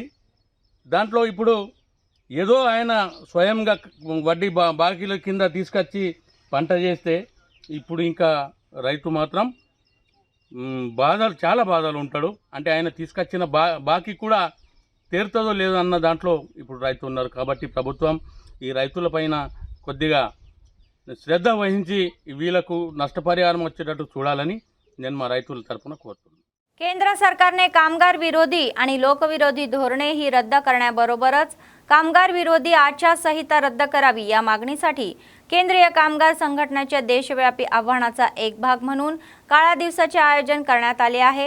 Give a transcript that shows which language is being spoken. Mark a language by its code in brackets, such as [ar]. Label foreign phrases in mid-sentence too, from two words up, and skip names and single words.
[te] దాంట్లో ఇప్పుడు ఏదో ఆయన స్వయంగా వడ్డీ బాకీల కింద తీసుకొచ్చి పంట చేస్తే ఇప్పుడు ఇంకా రైతు మాత్రం చాలా బాధలు ఉంటాడు. అంటే ఆయన తీసుకొచ్చిన బాకీ కూడా తీరుతుందో లేదో అన్న దాంట్లో ఇప్పుడు రైతు ఉన్నారు. కాబట్టి ప్రభుత్వం ఈ రైతులపైన కొద్దిగా శ్రద్ధ వహించి వీళ్ళకు నష్టపరిహారం వచ్చేటట్టు చూడాలని నేను మా రైతుల తరపున కోరుతున్నాను. [mr] केंद्र सरकारने कामगार विरोधी आणि लोकविरोधी धोरणे ही रद्द करण्याबरोबरच कामगार विरोधी आचारसंहिता रद्द करावी या मागणीसाठी केंद्रीय कामगार संघटनेच्या देशव्यापी आव्हानाचा एक भाग म्हणून काळ्या दिवसाचे आयोजन करण्यात आले आहे.